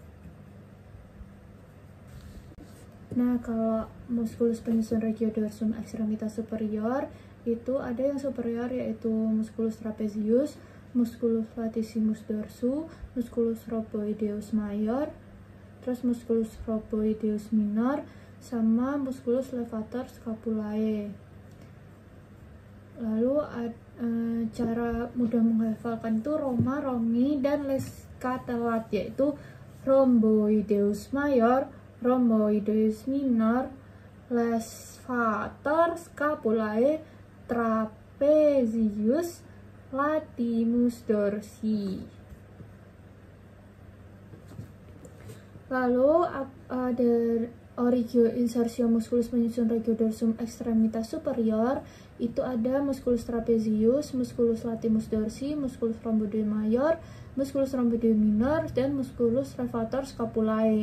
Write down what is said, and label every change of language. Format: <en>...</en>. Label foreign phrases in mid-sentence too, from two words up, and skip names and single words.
<id>Nah, kalau musculus penyusun</id> <la>regiodorsum extremitas superior</la> <id>itu ada yang superior yaitu</id> <la>musculus trapezius, musculus latissimus dorsu, musculus rhomboideus mayor,</la> <id>terus</id> <la>musculus rhomboideus minor,</la> <id>sama</id> <la>musculus levator scapulae.</la> <id>Lalu cara mudah menghafalkan itu Roma, Romi, dan Lescatelat yaitu</id> <la>rhomboideus mayor, rhomboideus minor, levator scapulae, trapezius, latissimus dorsi.</la> <id>Lalu ada</id> <la>origio insertio musculus</la> <id>penyusun</id> <la>regiodorsum extremitas superior,</la> <id>itu ada</id> <la>musculus trapezius, musculus latissimus dorsi, musculus rhomboideus mayor, musculus rhomboideus minor,</la> <id>dan</id> <la>musculus levator scapulae.</la>